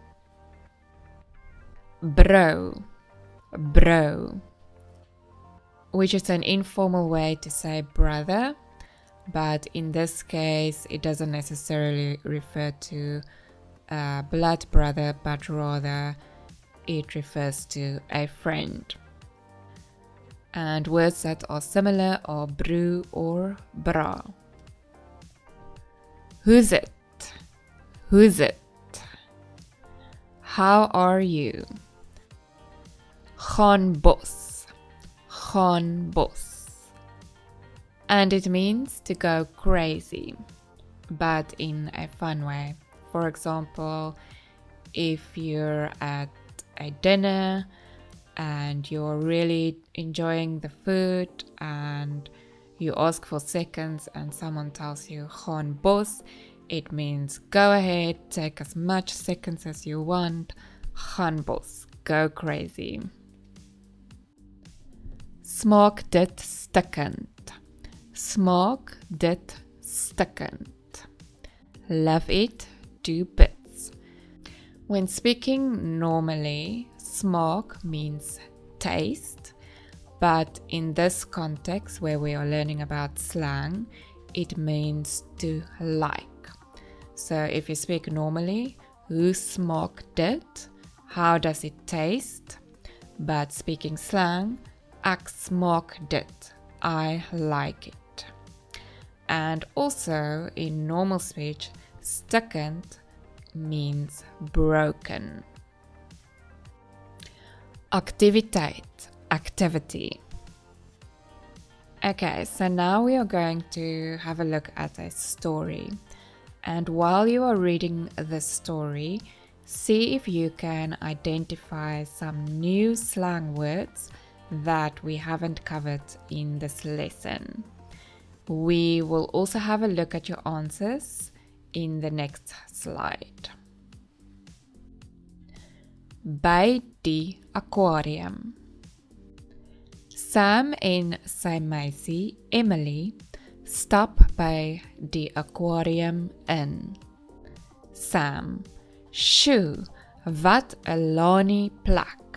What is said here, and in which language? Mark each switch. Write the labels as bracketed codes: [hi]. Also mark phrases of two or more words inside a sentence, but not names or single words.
[en] Bro, bro, which is an informal way to say brother, but in this case it doesn't necessarily refer to a blood brother, but rather it refers to a friend. And words that are similar are broer or bra. Who's it? Who's it? How are you? [af] Gaan bos, gaan bos. [en] And it means to go crazy, but in a fun way. For example, if you're at a dinner and you're really enjoying the food and you ask for seconds and someone tells you [af] gaan bos, [en] it means go ahead, take as much seconds as you want, [af] gaan bos, [en] go crazy. [af] Smaak dit stikkend, smaak dit stikkend. [en] Love it to bits. When speaking normally, smaak means taste, but in this context where we are learning about slang, it means to like. So if you speak normally, [af] hoe smaak dit? [en] How does it taste? But speaking slang, [af] ek smaak dit. [en] I like it. And also in normal speech, stikkend means broken. [af] Activiteit, activity. [en] Okay, so now we are going to have a look at a story. And while you are reading the story, see if you can identify some new slang words that we haven't covered in this lesson. We will also have a look at your answers in the next slide. [af] By die aquarium. Sam en sy meisie Emily stap by die aquarium in. Sam, Sjoe, wat 'n lanie plek.